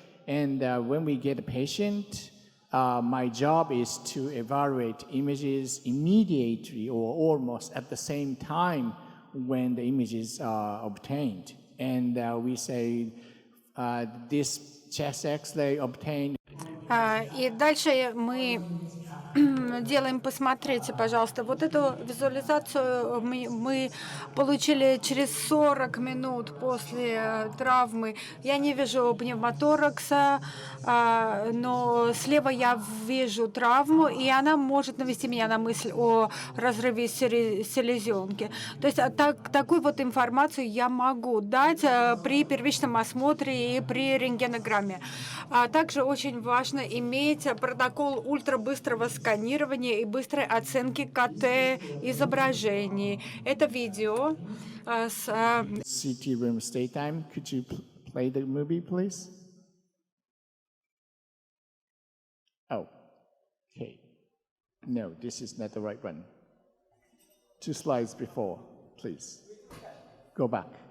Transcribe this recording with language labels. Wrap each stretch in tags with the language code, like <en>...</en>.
<en>And when we get a patient, my job is to evaluate images immediately or almost at the same time when the images are obtained. And we say this chest X-ray obtained.</en> <ru>И дальше мы делаем, посмотрите, пожалуйста, вот эту визуализацию мы получили через 40 минут после травмы. Я не вижу пневмоторакса, но слева я вижу травму, и она может навести меня на мысль о разрыве селезенки. То есть такую вот информацию я могу дать при первичном осмотре и при рентгенограмме. Также очень важно иметь протокол ультрабыстрого сканирования и быстрой оценки КТ-изображений. Это видео с...</ru> <en>CT room stay time. Could you play the movie, please? Oh, okay. No, this is not the right one. 2 slides before, please. Go back.</en>